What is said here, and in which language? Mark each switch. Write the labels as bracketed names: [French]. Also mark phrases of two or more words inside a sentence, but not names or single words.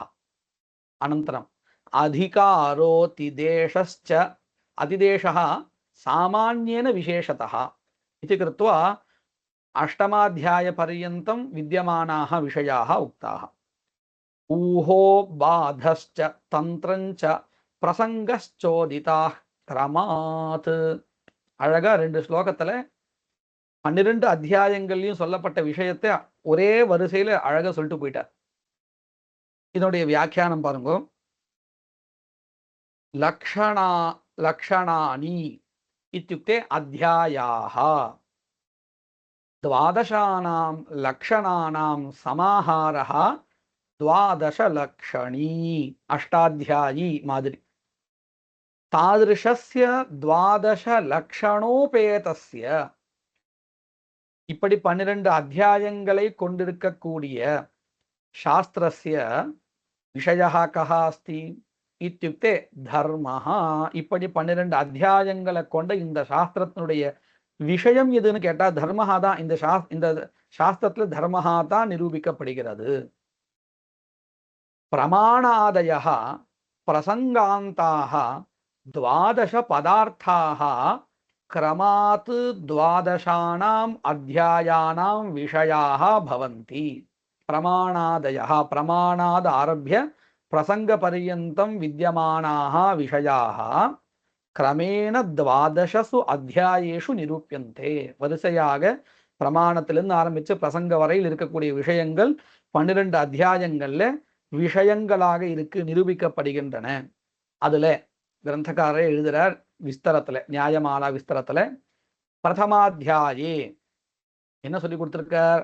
[Sanskrit] अनन्तरम् अधिकारोतिदेशश्च अतिदेशः सामान्येन विशेषतः इति कृत्वा 8माध्यायपर्यन्तं विद्यमानाः विषयाः उक्ताः. ऊहो बाधश्च तन्त्रञ्च प्रसङ्गश्चोदिताः क्रमात्. [Tamil] அழகா 2 ஸ்லோகத்துல 12 அத்தியாயங்கள்லயும் சொல்லப்பட்ட விஷயத்தை ஒரே வரிசையில அழகா சொல்லிட்டு போயிட்டார். இதனுடைய வியாக்கியானம் பாருங்க. [Sanskrit] லக்ஷணானி இत्युक्ते अध्यायाः 12 लक्षणानां समाहारः 12 लक्षणी अष्टाध्यायी मादिरी. तादृशस्य 12 लक्षणोपेतस्य [Tamil] இப்படி 12 அத்தியாயங்களை கொண்டிருக்கக்கூடிய [Sanskrit] शास्त्रस्य विषयः कः अस्ति इत्युक्ते धर्मः. [Tamil] இப்படி 12 அத்தியாயங்களை கொண்ட இந்த சாஸ்திரத்தினுடைய விஷயம் எதுன்னு கேட்டா தர்மஹா தான். இந்த சாஸ்திரத்துல தர்மஹா தான் நிரூபிக்கப்படுகிறது. [Sanskrit] प्रमाणादयः प्रसङ्गान्ताः 12 पदार्थाः क्रमात् 12 अध्यायानां विषयाः भवन्ति. प्रमाणादयः प्रमाणाद आरभ्य प्रसंगपर्यन्तं विद्यमानाः विषयाः क्रमेण 12 अध्यायेषु निरूप्यन्ते. [Tamil] वरिसैयाग प्रमाणத்திலிருந்து ஆரம்பிச்சு பிரசங்க வரையில் இருக்கக்கூடிய விஷயங்கள் 12 அத்தியாயங்கள்ல விஷயங்களாக நிரூபிக்கப்படுகின்றன. அதுல கிரந்தக்காரர் எழுதுறார் விஸ்தரத்துல, நியாயமாலா விஸ்தரத்துல பிரதமாத்தியாயே என்ன சொல்லி கொடுத்திருக்கார்?